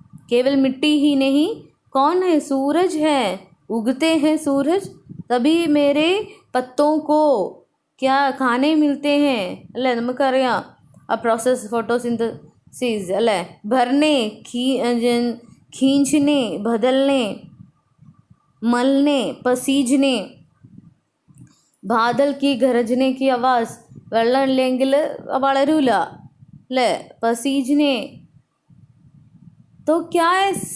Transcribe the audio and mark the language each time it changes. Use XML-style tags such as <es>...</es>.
<hi>केवल मिट्टी ही नहीं, कौन है? सूरज है. उगते हैं सूरज तभी मेरे पत्तों को क्या खाने मिलते हैं അല്ലേ?</hi> <ml>നമുക്കറിയാം ആ പ്രോസസ്, ഫോട്ടോസിന്തസിസ് അല്ലേ?</ml> <hi>ഭർനെ खींचने बदलने मलने पसीजने, ബാദൽ കി ഗരജനെ കി ആവാസ്.</hi> <ml>വെള്ളം ഇല്ലെങ്കിൽ വളരൂല അല്ലേ?</ml> <hi>പസീജനെ तो क्या है?</hi>